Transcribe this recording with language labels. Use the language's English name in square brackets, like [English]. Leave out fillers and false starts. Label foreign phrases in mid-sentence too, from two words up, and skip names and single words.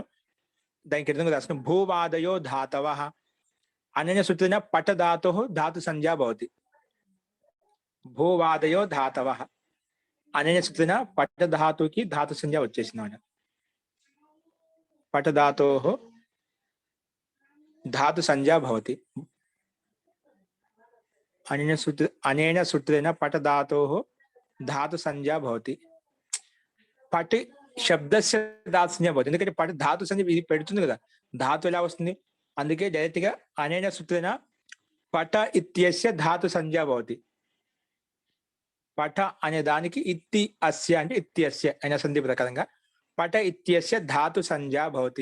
[Telugu] దానికి విధంగా రాసుకుని [Sanskrit] భూవాదయో ధాతవః అనన్య సూత్రేణ పఠధాతు ధాతు సంజ్ఞా భవతి. భూవాదయో ధాతవః అనన్య సూత్రేణ [Telugu] పఠధాతుకి ధాతు సంజ్ఞ వచ్చేసింది. [Sanskrit] पठ धातोः धातु संज्ञा भवति। अनेन सूत्रेण पठ धातोः धातु संज्ञा भवति। पठ శబ్దస్య ధాతు సంజ్ఞ భవతి, [Telugu] ఎందుకంటే పఠ ధాతు సంజ్ఞ ఇది పెడుతుంది కదా, ధాతు ఎలా వస్తుంది, అందుకే డైరెక్ట్ గా [Sanskrit] అనేన సూత్రేణ పఠ ఇత్యస్య ధాతు సంజ్ఞా భవతి. [Telugu] పఠ అనే దానికి ఇత్తి అస్య అంటే ఇత్యస్య అనే సంధి ప్రకారంగా [Sanskrit] పఠ ఇత్యస్య ధాతు సంజ్ఞా భవతి.